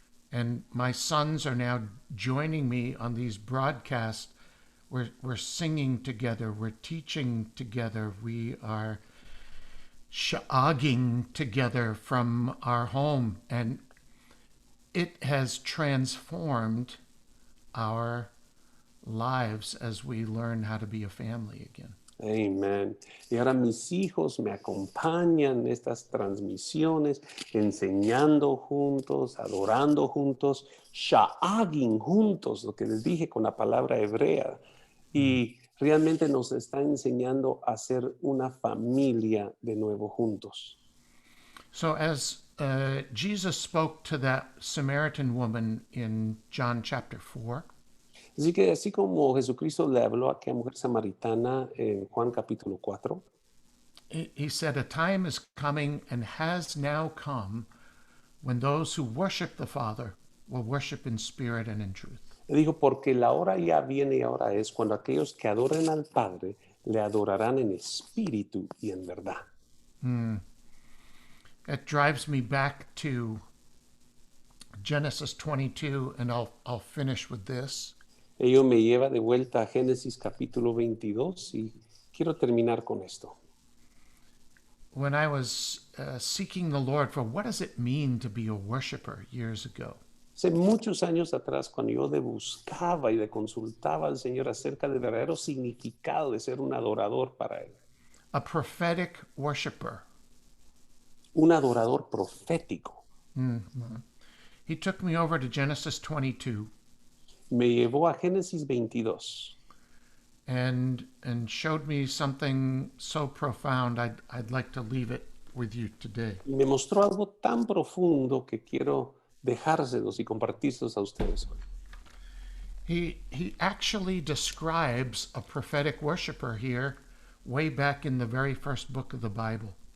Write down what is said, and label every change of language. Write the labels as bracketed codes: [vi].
[en] And my sons are now joining me on these broadcasts. We're singing together. We're teaching together. We are shagging together from our home. And it has transformed our lives as we learn how to be a family again. Amen. [es] Y ahora mis hijos me acompañan en estas transmisiones, enseñando juntos, adorando juntos, sha'agin juntos, lo que les dije con la palabra hebrea. Y realmente nos está enseñando a ser una familia de nuevo juntos. [en] So as Jesus spoke to that Samaritan woman in John chapter 4, [es] Así que así como Jesucristo le habló a aquella mujer samaritana en Juan capítulo 4, [en] he said, "A time is coming and has now come when those who worship the Father will worship in spirit and in truth." [es] le dijo, porque la hora ya viene y ahora es cuando aquellos que adoren al Padre le adorarán en espíritu y en verdad. [en] It drives me back to Genesis 22, and I'll finish with this. [es] Ello me lleva de vuelta a Génesis capítulo 22 y quiero terminar con esto. [en] When I was seeking the Lord for what does it mean to be a worshiper years ago, [es] Hace muchos años atrás, cuando yo buscaba y consultaba al Señor acerca del verdadero significado de ser un adorador para Él, [en] a prophetic worshiper, [es] un adorador profético, [en] he took me over to Genesis 22 [es] me llevó a Génesis 22 [en] and showed me something so profound. I'd like to leave it with you today. [es] y me mostró algo tan profundo que quiero dejárselos y compartírselos a ustedes hoy. [en] He actually describes a prophetic worshiper here way back in the very first book of the Bible.